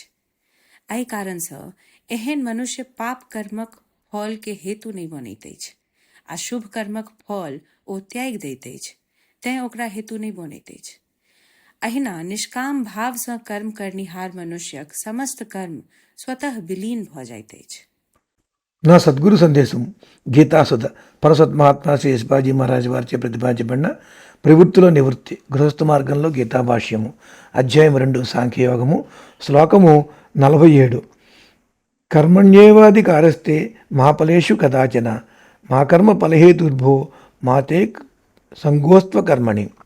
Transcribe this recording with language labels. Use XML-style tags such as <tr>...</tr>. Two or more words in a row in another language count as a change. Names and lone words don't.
<mai>एहि कारण सँ एहन मनुष्य पाप कर्मक फल के हेतु नहीं बनैत अछि, आ शुभ कर्मक फल ओ त्याग दैत अछि, तें ओकरा हेतु नहीं बनैत अछि। अहिना निष्काम भाव सँ कर्म करनिहार मनुष्यक समस्त कर्म स्वतः विलीन भऽ जाइत अछि।</mai> <te>నా సద్గురు సందేశం గీతాసుధ పరసత్ మహాత్మా శ్రీ యశ్పాజీ మహారాజ్ వారిచే ప్రతిపాదించబడిన ప్రవృత్తిలో నివృత్తి గృహస్థ మార్గంలో గీతాభాష్యము అధ్యాయం 2 సాంఖ్యయోగము శ్లోకము 47.</te> <sa>కర్మణ్యేవాధికారస్తే మా ఫలేషు కదాచన మా కర్మ ఫలహేతుర్భో మాతే సంగోస్త్వ కర్మణి.</sa>